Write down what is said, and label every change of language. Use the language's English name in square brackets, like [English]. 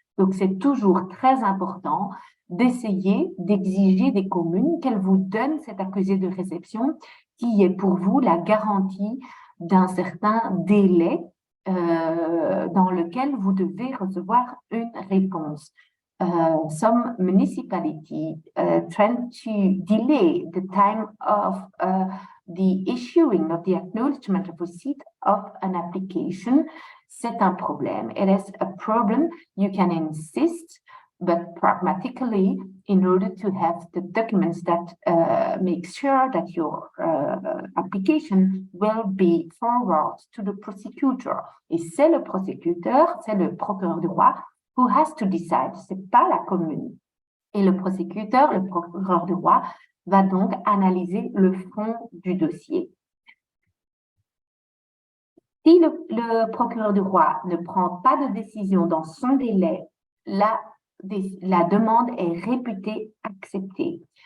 [French] Donc, c'est toujours très important d'essayer d'exiger des communes qu'elles vous donnent cet accusé de réception qui est pour vous la garantie d'un certain délai dans lequel vous devez recevoir une réponse. [English] Some municipalities tend to delay the time of the issuing of the acknowledgement of receipt of an application. [French] C'est un problème. [English] It is a problem. You can insist, but pragmatically, in order to have the documents that make sure that your application will be forwarded to the prosecutor. [French] Et c'est le prosécuteur, c'est le procureur du roi [English] who has to decide, [French] c'est pas la commune. Et le prosécuteur, le procureur du roi, va donc analyser le fond du dossier. Si le procureur du roi ne prend pas de décision dans son délai, la demande est réputée acceptée.